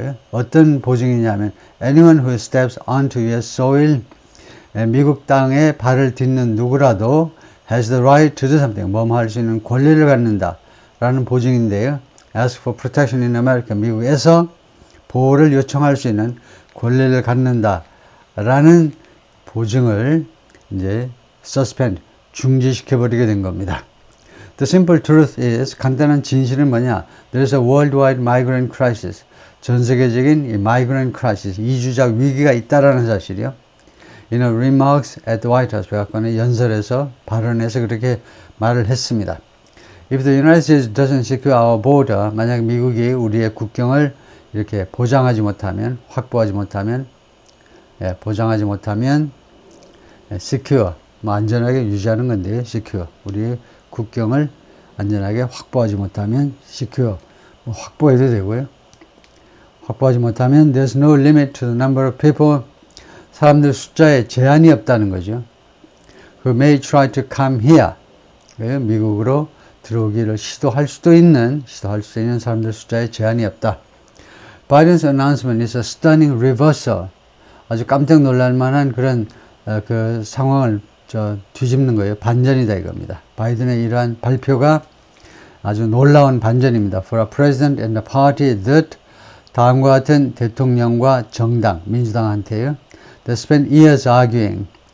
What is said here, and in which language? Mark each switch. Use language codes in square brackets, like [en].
[ko] 어떤 보증이냐면 [en] anyone who steps onto US soil, [ko] 미국 땅에 발을 딛는 누구라도 [en] has the right to do something, [ko] 할 수 있는 권리를 갖는다 라는 보증인데요. [en] ask for protection in America, [ko] 미국에서 보호를 요청할 수 있는 권리를 갖는다 라는 보증을 이제 suspend, 중지시켜버리게 된 겁니다. [en] The simple truth is, [ko] 간단한 진실은 뭐냐? [en] There's a worldwide migrant crisis. [ko] 전 세계적인 이 migrant crisis, 이주자 위기가 있다라는 사실이요. [en] In a remarks at the White House, [ko] 백악관의 연설에서 발언에서 그렇게 말을 했습니다. [en] If the United States doesn't secure our border, [ko] 만약 미국이 우리의 국경을 이렇게 보장하지 못하면, 확보하지 못하면, 보장하지 못하면, secure, 뭐 안전하게 유지하는 건데요. secure, 우리의 국경을 안전하게 확보하지 못하면 secure, 뭐 확보해도 되고요. 확보하지 못하면 [en] there's no limit to the number of people, [ko] 사람들 숫자에 제한이 없다는 거죠. [en] who may try to come here, [ko] 미국으로 들어오기를 시도할 수도 있는 사람들 숫자에 제한이 없다. [en] Biden's announcement is a stunning reversal. [ko] 아주 깜짝 놀랄 만한 그런 그 상황을 뒤집는 거예요. 반전이다 이겁니다. 바이든의 이러한 발표가 아주 놀라운 반전입니다. [en] For a president and a party that [ko] 다음과 같은 대통령과 정당, 민주당한테요. [en] They spent years arguing.